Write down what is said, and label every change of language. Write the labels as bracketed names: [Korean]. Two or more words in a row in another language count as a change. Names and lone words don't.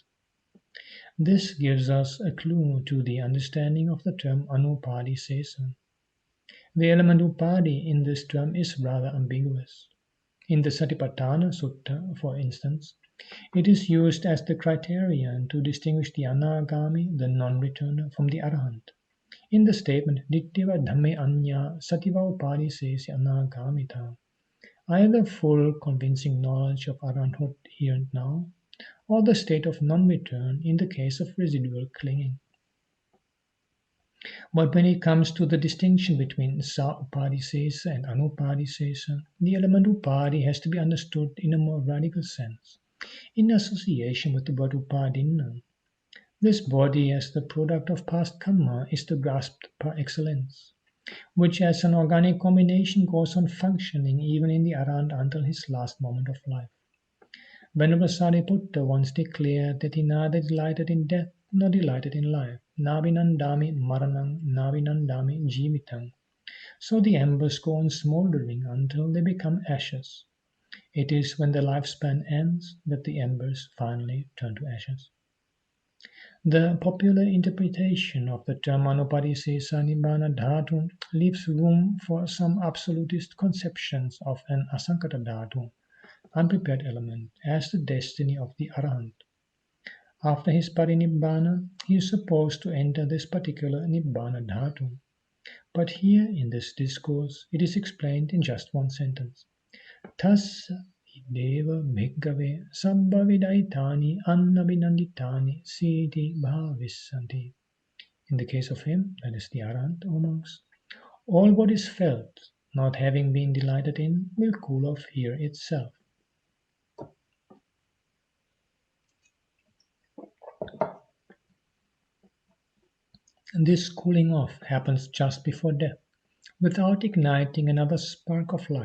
[English] This gives us a clue to the understanding of the term anupadisesa. The element upadi in this term is rather ambiguous. In the Satipatthana Sutta, for instance, it is used as the criterion to distinguish the anagami, the non-returner, from the Arahant. In the statement, [Pali] Dittiva dhamme anya sativa upadisesi anagamita, [English] either full convincing knowledge of Arahanthood here and now, or the state of non-return in the case of residual clinging. But when it comes to the distinction between [Pali] sa upadisesa [English] and anupadisesa, the element upadi has to be understood in a more radical sense, in association with the word upadinna. This body as the product of past karma is the grasped par excellence, which as an organic combination goes on functioning even in the Arahant until his last moment of life. Venerable Sariputta once declared that he neither delighted in death nor delighted in life. [Pali] Navinandami maranang, navinandami jivitang. [English] So the embers go on smouldering until they become ashes. It is when the lifespan ends that the embers finally turn to ashes. The popular interpretation of the term [Pali] anupadisesa nibbāna dhatu [English] leaves room for some absolutist conceptions of an [Pali] asankata dhatu, [English] unprepared element, as the destiny of the Arahant. After his parinibbāna, he is supposed to enter this particular [Pali] nibbāna dhatu. [English] But here in this discourse, it is explained in just one sentence. [Pali] Tassa deva bhikkhave sabbhavidaitani annabhinanditani siti bhavissanti. [English] In the case of him, that is the Arahant or monks, all what is felt, not having been delighted in, will cool off here itself. And this cooling off happens just before death, without igniting another spark of life.